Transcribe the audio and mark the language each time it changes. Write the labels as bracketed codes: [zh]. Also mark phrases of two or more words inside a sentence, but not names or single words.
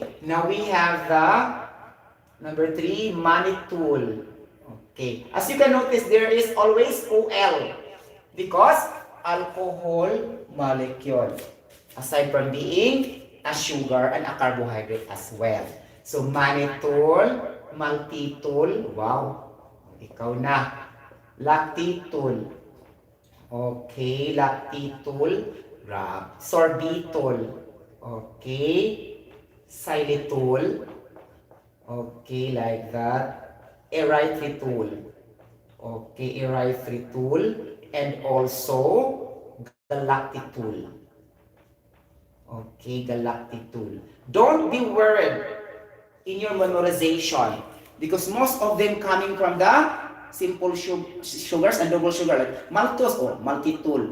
[en] Now we have the number 3, mannitol, okay. As you can notice, there is always OL because alcohol molecule, aside from being a sugar and a carbohydrate as well. So, mannitol, maltitol, wow, [tl] ikaw na. [en] Lactitol, okay, lactitol, sorbitol, okay, xylitol, okay, like that, erythritol, okay, erythritol, and also galactitol. Okay, galactitol. Don't be worried in your memorization because most of them coming from the simple sugars and double sugar like maltose or maltitol.